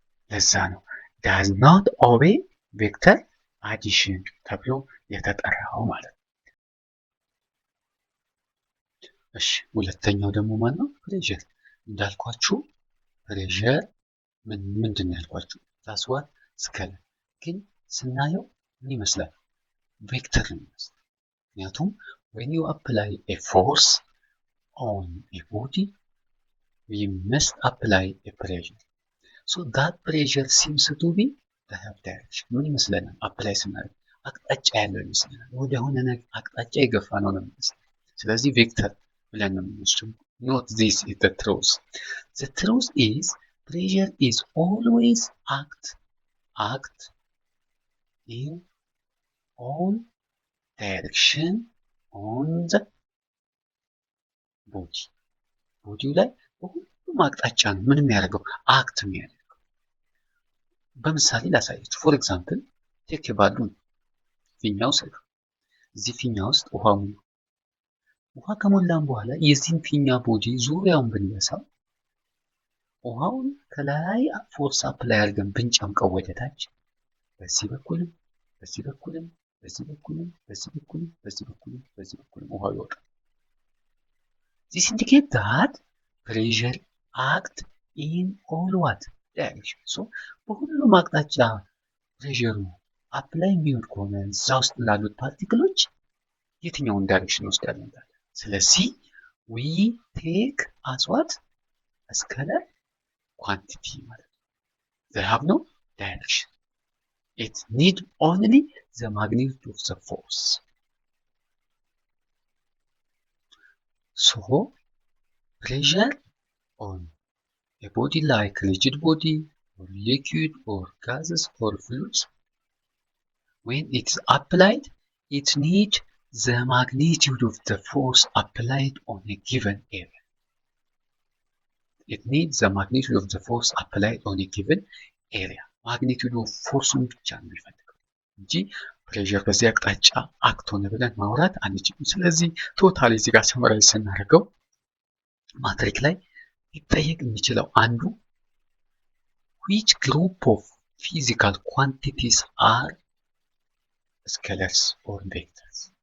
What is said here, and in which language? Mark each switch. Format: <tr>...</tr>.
<am>ለዛ ነው</am> <en>ዳዝ ኖት ኦቤይ ቬክተር አዲሽን</en> <am>ተብሎ የተጠራው ማለት ነው። እሺ ሁለተኛው ደግሞ ማን ነው? ፕሬዠር። እንዳልኳችሁ ፕሬዠር ምንድን ነው ያልኳችሁ? ታስዋት ስከለ ግን ስናየው ምን ይመስላል? ቬክተር ነው ይመስላል። ምክንያቱም</am> <en>when you apply a force on a body we must apply a pressure, so that pressure seems to be the direction.</en> <am>ምን ይመስለናል? አፕላይ ስናደርግ አቅጣጫ ያለው ይመስለናል። ወደ ሆነ አቅጣጫ የገፋ ነው ነው የሚመስለው። ስለዚህ ቬክተር ብለን ነው የምንወስደው።</am> <en>not this is the truth. The truth is pressure is always act in all direction on the body.</en> <am>ቦዲው ላይ በሁሉም አቅጣጫ ነው ምን የሚያደርገው? አክት የሚያደርገው። በምሳሌ ላሳያችሁ።</am> <en>ፎር ኤግዛምፕል ቴክ ባሉን</en> <am>ፊኛ ውሰዱ። እዚህ ፊኛ ውስጥ ውሃ ከሞላን በኋላ የዚህን ፊኛ ቦዲ ዙሪያውን ብንበሳው ውሃውን ከላይ ፎርስ አፕላይ አድርገን ብንጨምቀው ወደታች በዚህ በኩልም በዚህ በኩልም በዚህ በኩልም በዚህ በኩልም በዚህ በኩልም በዚህ በኩልም ውሃው ይወጣል።</am> <en>This indicates that pressure act in all what direction.</en> <am>So በሁሉም አቅጣጫ ፕሬሸሩ አፕላይ የሚሆን ከሆነ እዛ ውስጥ ላሉት ፓርቲክሎች የትኛውን ዳይሬክሽን ወስዳለን? ስለዚህ</am> <en>we take as what a scalar quantity</en> <am>ማለት ነው።</am> <en>They have no direction. It need only the magnitude of the force. So pressure on a body like rigid body or liquid or gases or fluids, when it is applied, it needs the magnitude of the force applied on a given area. It needs the magnitude of the force applied on a given area.</en> <am>ማግኒቱድ ኦፍ ፎርሱን ብቻ ነው የሚፈልገው እንጂ ፕሬሸር በዚህ አቅጣጫ አክት ሆነ ብለን ማውራት አንችልም። ስለዚህ ቶታሊ እዚህ ጋር ሰመራይዝ ስናደርገው ማትሪክ ላይ ሊጠየቅ የሚችለው አንዱ</am> <en>which group of physical quantities are scalars or vectors?</en>